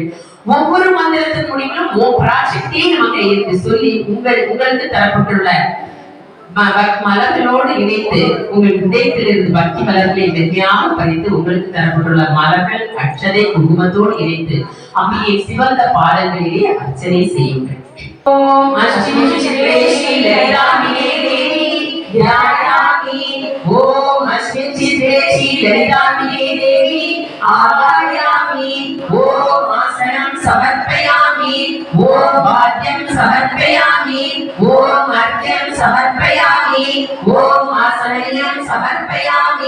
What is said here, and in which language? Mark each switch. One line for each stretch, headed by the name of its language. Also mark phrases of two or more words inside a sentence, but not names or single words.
Tamil: ஒவ்வொரு மந்திரத்தின் முடிவிலும்
Sanskrit: ओं पराशक्त्यै नमः
Tamil: என்று சொல்லி உங்களுக்கு தரப்பட்டுள்ள மலர்களோடு இணைத்து உங்கள் இதயத்திலிருந்து பக்தி மலர்களை மென்மையாக பறித்து உங்களுக்கு தரப்பட்டுள்ள மலர்கள் அட்சதை குங்குமத்தோடு இணைத்து அம்பிகை சிவந்த பாதங்களிலே அர்ச்சனை செய்யுங்கள்.
Sanskrit: ओं अष्टमि चित्रेषि ललिताम्बिके देवि ध्यायामि। ओम अस्मिन् चित्रेषि ललिताम्बिके देवी आवाहयामि। ओम आसनं समर्पयामि। ओम वाद्यं समर्पयामि। ओम अर्घ्यं समर्पयामि। ओम आसनयं समर्पयामि।